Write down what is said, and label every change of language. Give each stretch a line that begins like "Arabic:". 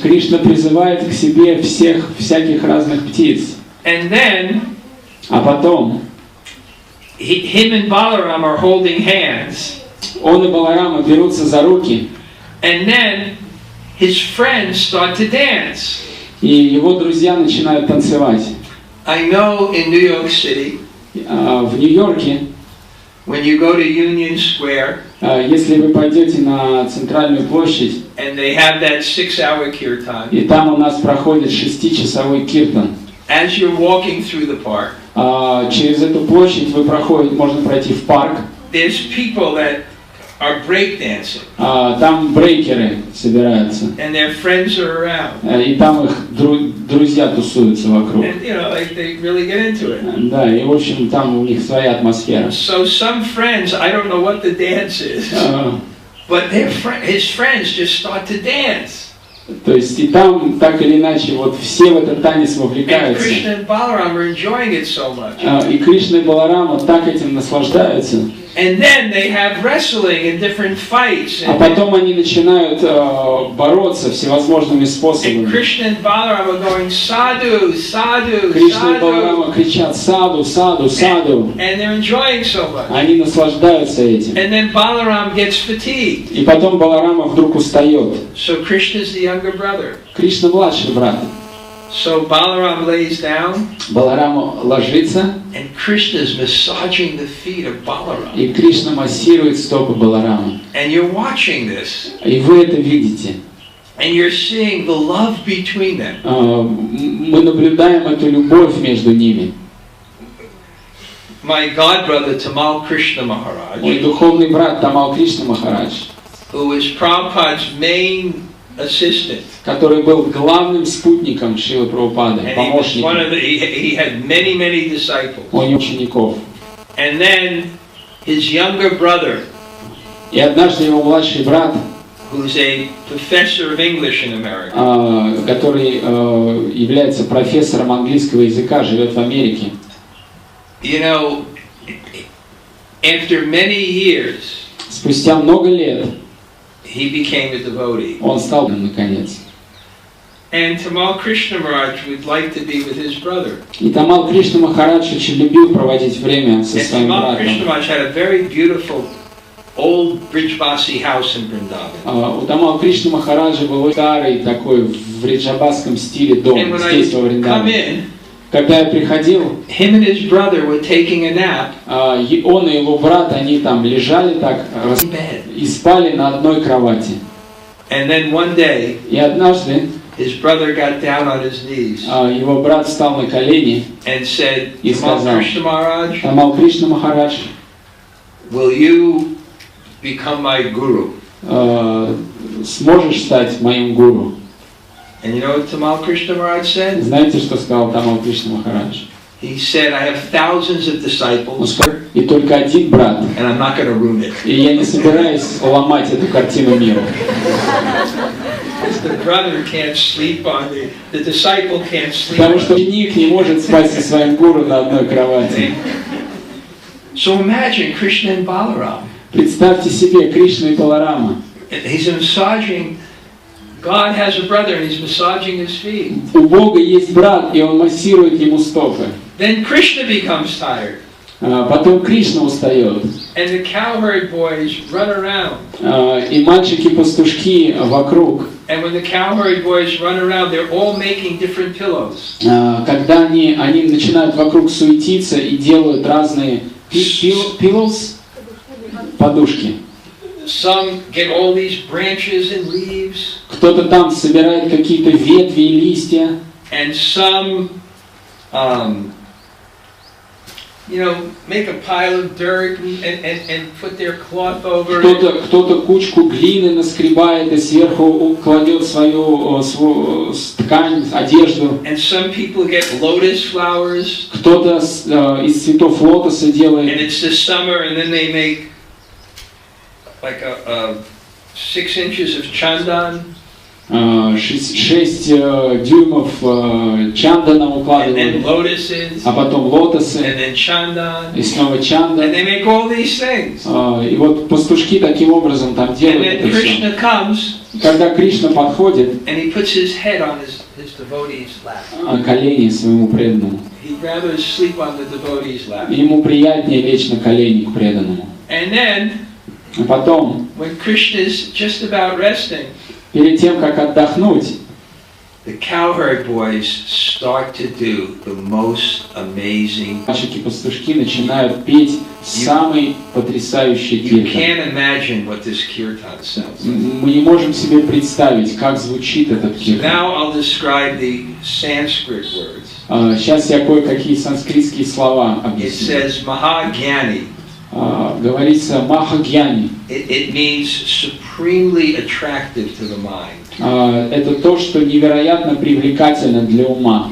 Russian: Кришна призывает к себе всяких разных птиц.
English: And then
Russian: А потом
English: him and Balaram are holding hands.
Russian: он и Баларама берутся за руки,
English: And then his friends start to dance.
Russian: и его друзья начинают танцевать.
English: I know in New York City,
Russian: В Нью-Йорке,
English: when you go to Union Square,
Russian: если вы пойдете на центральную площадь,
English: and they have that 6-hour kirtan,
Russian: и там у нас проходит 6-часовой киртан,
English: as you're walking through the park,
Russian: через эту площадь можно пройти в парк.
English: there's people that are breakdancing.
Russian: Там брейкеры собираются.
English: And their friends are around.
Russian: И там их друзья тусуются вокруг.
English: And, they really get into it.
Russian: Да, и в общем там у них своя атмосфера.
English: So some friends, I don't know what the dance is, but his friends just start to dance.
Russian: То есть и там так или иначе вот все в этот танец
English: And
Russian: вовлекаются.
English: Krishna and Balaram are enjoying it so much.
Russian: И Кришна и Баларама так этим наслаждаются.
English: And then they have wrestling and different fights.
Russian: А потом они начинают бороться всевозможными
English: And
Russian: способами.
English: Krishna and Balaram are going sadhu, sadhu,
Russian: Кришна и
English: sadhu.
Russian: Баларама кричат саду, саду, саду.
English: And they're enjoying so much.
Russian: Они наслаждаются этим.
English: And then Balaram gets fatigued.
Russian: И потом Баларама вдруг устает.
English: So Krishna's the younger brother.
Russian: Кришна младший брат.
English: So Balaram lays down.
Russian: Баларама ложится,
English: And Krishna's massaging the feet of Balaram.
Russian: и Кришна массирует стопы Баларама.
English: And you're watching this.
Russian: И вы это видите.
English: And you're seeing the love between them.
Russian: Мы наблюдаем эту любовь между ними.
English: My godbrother Tamal Krishna
Russian: Мой
English: Maharaj,
Russian: духовный брат Тамал Кришна Махарадж,
English: who is Prabhupada's main assistant.
Russian: который был главным спутником Шрилы Прабхупады,
English: And he was one of
Russian: помощником
English: he had many disciples.
Russian: у него учеников.
English: And then his younger brother,
Russian: И однажды его младший брат,
English: who's a professor of English in America,
Russian: который является профессором английского языка, живет в Америке.
English: After many years,
Russian: Спустя много лет
English: he became a devotee.
Russian: он стал, наконец.
English: And Tamal Krishna Maharaj would like to be with his brother.
Russian: И Тамал Кришна Махарадж очень любил проводить время со
English: And
Russian: своим
English: Tamal Krishna
Russian: братом.
English: Maharaj had a very beautiful old Brijbasi house in Vrindavan.
Russian: У Тамал Кришны Махараджа был старый такой в риджабасском стиле дом
English: And when I
Russian: здесь во
English: come
Russian: Вриндаване.
English: in,
Russian: Когда я приходил,
English: him and his brother were taking a nap
Russian: он и его брат, они там лежали так
English: in bed.
Russian: и спали на одной кровати.
English: And then one day,
Russian: И однажды
English: his brother got down on his knees
Russian: его брат встал на колени
English: and said,
Russian: и
English: Tamal
Russian: сказал:
English: Krishna Maharaj,
Russian: Тамал Кришна Махарадж,
English: will you become my guru?
Russian: сможешь стать моим гуру?
English: And you know what Tamal Krishna Maharaj said?
Russian: Знаете, что сказал Тамал Кришна Махарадж?
English: He said, I have thousands of
Russian: Он
English: disciples,
Russian: сказал: и только один брат,
English: and I'm not going to ruin it.
Russian: и я не собираюсь ломать эту картину мира.
English: The brother can't sleep on the disciple can't sleep
Russian: Потому
English: on
Russian: что ученик не может спать со своим гуру на одной кровати.
English: So imagine Krishna and Balaram.
Russian: Представьте себе Кришну и Баларама.
English: He's massaging. God has a brother and he's massaging his feet.
Russian: У Бога есть брат, и он массирует ему стопы.
English: Then Krishna becomes tired.
Russian: Потом Кришна устает.
English: And the cowherd boys run around.
Russian: И мальчики-пастушки вокруг.
English: And when the cowherd boys run around, they're all making different pillows.
Russian: Когда они начинают вокруг суетиться и делают разные
English: pillows,
Russian: подушки.
English: Some get all these branches and leaves.
Russian: Кто-то там собирает какие-то ветви и листья.
English: And some, make a pile of dirt and put their cloth over it.
Russian: Кто-то кучку глины наскребает и сверху кладет свою ткань, одежду.
English: And some people get lotus flowers.
Russian: Кто-то из цветов лотоса
English: And
Russian: делает.
English: it's the summer, and then they make like a 6 inches of chandan.
Russian: 6 дюймов чандана
English: And then
Russian: укладывают,
English: lotuses.
Russian: а потом лотосы,
English: And then chandan.
Russian: и снова
English: And
Russian: чандан.
English: they make all these things.
Russian: И вот пастушки таким образом там
English: And
Russian: делают
English: then
Russian: это все.
English: Krishna comes
Russian: Когда Кришна подходит,
English: and he puts his head on his devotee's lap.
Russian: колени своему преданному.
English: He'd rather sleep on the devotee's lap.
Russian: Ему приятнее лечь на колени к преданному.
English: And then,
Russian: А потом,
English: when Krishna is just about resting,
Russian: перед тем, как отдохнуть,
English: the cowherd boys start to do the most amazing.
Russian: мальчики-пастушки начинают петь самый потрясающий
English: You
Russian: киртан.
English: can't imagine what this kirtan sounds like.
Russian: Мы не можем себе представить, как звучит этот
English: So
Russian: киртан.
English: now I'll describe the Sanskrit words.
Russian: Сейчас я кое-какие санскритские слова
English: It
Russian: объясню.
English: says Mahagyani.
Russian: говорится махагьяни.
English: It means supremely attractive to the mind.
Russian: Это то, что невероятно привлекательно для ума.